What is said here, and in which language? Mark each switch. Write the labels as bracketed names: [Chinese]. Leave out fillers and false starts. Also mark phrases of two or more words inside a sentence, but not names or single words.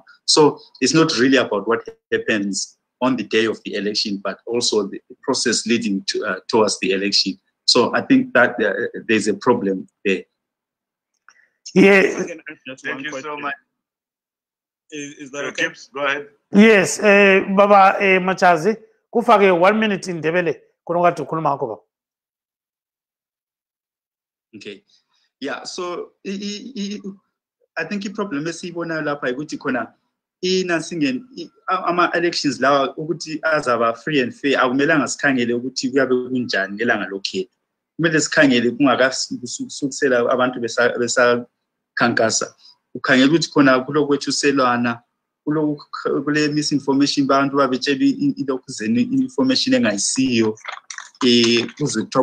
[English] So it's not really about what happens on the day of the election, but also the process leading towards the election. So I think that there's a problem there. Yeah. Thank you so much. Is that okay? Go ahead. Yes, [North Ndebele] Baba Machazi, kufake [English] 1 minute in Ndebele, [North Ndebele] kunongati ukhuluma ngakho baba. [English] Okay. Yeah, so I think [North Ndebele] i-problem esiyibona lapha ukuthi khona ama-elections lawa ukuthi azaba [English] free and fair, [North Ndebele] akumelanga sikhangele ukuthi kuyabe kunjani ngelanga lokhetho. Kumele sikhangele kungakasukusela abantu besakhankasa. Ukhangela ukuthi khona kulokwethuselwana, kule misinformation, abantu babetshela ilokhuzeni information engayisiyo, kuze kuthiwa